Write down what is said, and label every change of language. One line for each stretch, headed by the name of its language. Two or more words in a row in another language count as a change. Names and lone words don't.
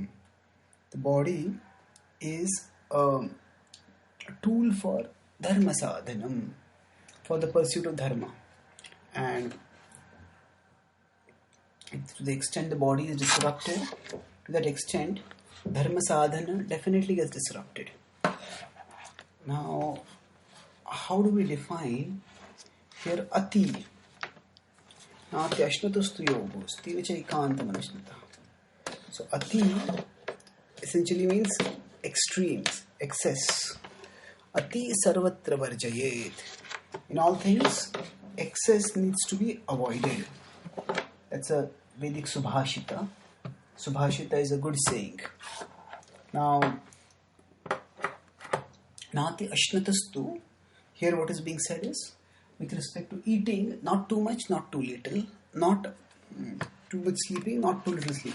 English: The body is a tool for
Sanskrit: Dharma Sadhanam,
English: for the pursuit of Dharma. And to the extent the body is disrupted, to that extent,
Sanskrit: Dharma Sadhana
English: definitely gets disrupted. Now, how do we define here Ati?
Sanskrit: Nati ashnatastu yogos, tivacha ekantam anashnata.
English: So Ati essentially means extremes, excess.
Sanskrit: Ati sarvatra varjayet.
English: In all things, excess needs to be avoided. That's a Vedic Subhashita. Subhashita is a good saying. Now,
Sanskrit: Nati ashnatastu,
English: here what is being said is, with respect to eating, not too much, not too little, not too much sleeping, not too little sleeping.